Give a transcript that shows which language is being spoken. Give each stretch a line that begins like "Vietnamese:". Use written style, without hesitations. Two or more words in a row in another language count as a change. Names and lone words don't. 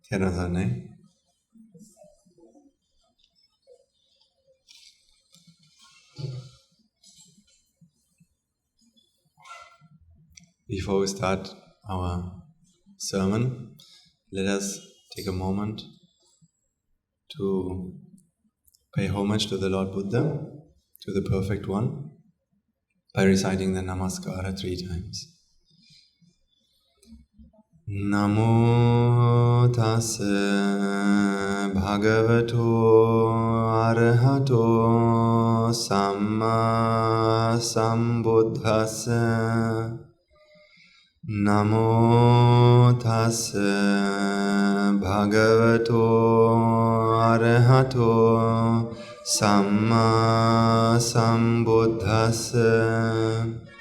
English: Before we start our sermon, let us take a moment to pay homage to the Lord Buddha, to the Perfect One, by reciting the Namaskara 3 times.
Pali: Namo tassa bhagavato arahato samma sambuddhassa. Namo tassa bhagavato arahato samma sambuddhassa.